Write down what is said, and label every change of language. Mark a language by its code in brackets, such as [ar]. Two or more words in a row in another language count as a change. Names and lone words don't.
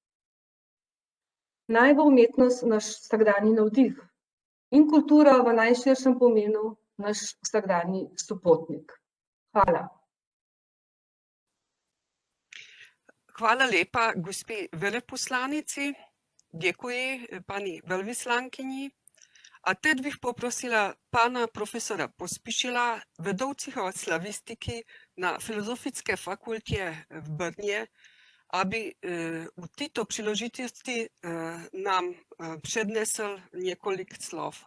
[sl] Naj bo umetnost naš vsakdanji navdih in kultura v najširšem pomenu naš vsakdanji sopotnik. Hvala. Hvala lepa gospe veleposlanici, [cs] děkuji paní velvyslankyni. A teď bych poprosila pana profesora Pospišila, vedoucího slavistiky na Filozofické fakultě v Brně, aby u této příležitosti nám přednesl několik slov.